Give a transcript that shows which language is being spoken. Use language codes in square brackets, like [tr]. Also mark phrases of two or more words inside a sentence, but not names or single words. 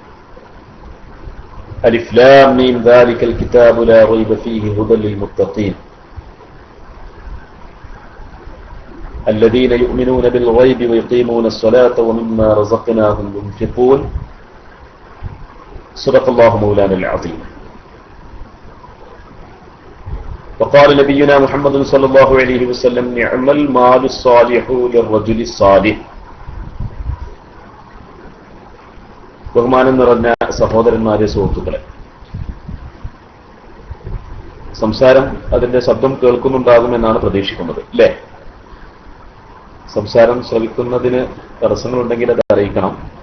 [ar] ألف لام ميم ذلك الكتاب لا ريب فيه هدى للمتقين الذين يؤمنون بالغيب ويقيمون الصلاة ومما رزقناهم ينفقون. صدق الله مولانا العظيم. وقال نبينا محمد صلى الله عليه وسلم نعم المال الصالح للرجل الصالح. [ml] ബഹുമാനം നിറഞ്ഞ സഹോദരന്മാരെ, സുഹൃത്തുക്കളെ, സംസാരം അതിന്റെ ശബ്ദം കേൾക്കുന്നുണ്ടാകുമെന്നാണ് പ്രതീക്ഷിക്കുന്നത്, അല്ലേ? സംസാരം ശ്രവിക്കുന്നതിന് തടസ്സങ്ങളുണ്ടെങ്കിൽ അത് അറിയിക്കണം.